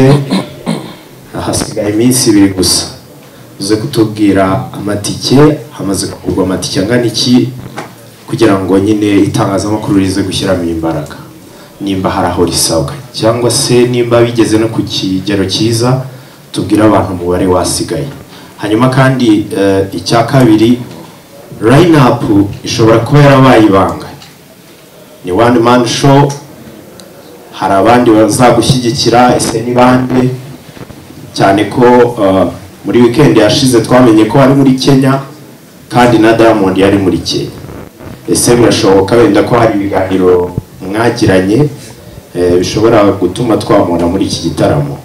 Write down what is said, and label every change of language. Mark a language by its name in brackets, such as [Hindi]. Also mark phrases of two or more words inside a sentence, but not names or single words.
[Kinyarwanda] Hasigaye iminsi 2 gusa uze kutubwira amatike hamaze kugurwa amatike angana iki kugira ngo nyine itangazamakuru rize gushyiramo imbaraga nimba haraho risabwa cyangwa se nimba bigeze no ku kigero cyiza tubwira abantu umubare wasigaye. Hanyuma kandi icya kabiri [English] line up [Kinyarwanda] ishobora kuba yarabaye ibanga, ni [English] one man show, [Kinyarwanda] hari abandi bazagushyigikira ese ni bande? Cyane ko muri weekend yashize twamenye ko ari muri Kenya kandi na Diamond yari muri Kenya. Ese birashoboka wenda ko hari ibiganiro mwagiranye bishobora gutuma twamubona muri iki gitaramo?